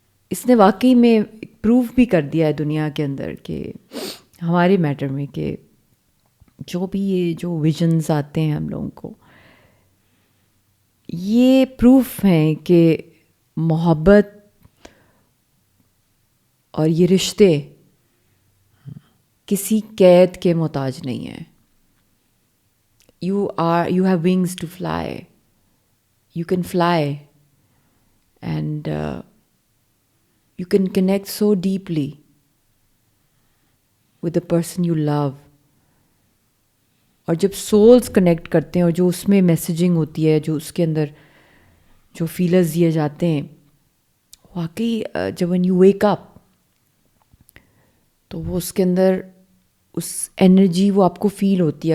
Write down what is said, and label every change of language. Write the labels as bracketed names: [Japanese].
[Urdu] اس نے واقعی میں پروف بھی کر دیا ہے دنیا کے اندر کہ ہمارے میٹر میں کہ جو بھی یہ جو ویژنز آتے ہیں ہم لوگوں کو، یہ پروف ہیں کہ محبت اور یہ رشتے کسی قید کے محتاج نہیں ہیں. [English] you have wings to fly. You can fly and you can connect so deeply with the person you love. [Urdu] اور جب سولز کنیکٹ کرتے ہیں اور جو اس میں میسیجنگ ہوتی ہے، جو اس کے اندر جو فیلرز دیے جاتے ہیں، واقعی جب [English] when you wake up [Urdu] تو وہ اس کے اندر اس انرجی وہ آپ کو فیل ہوتی ہے.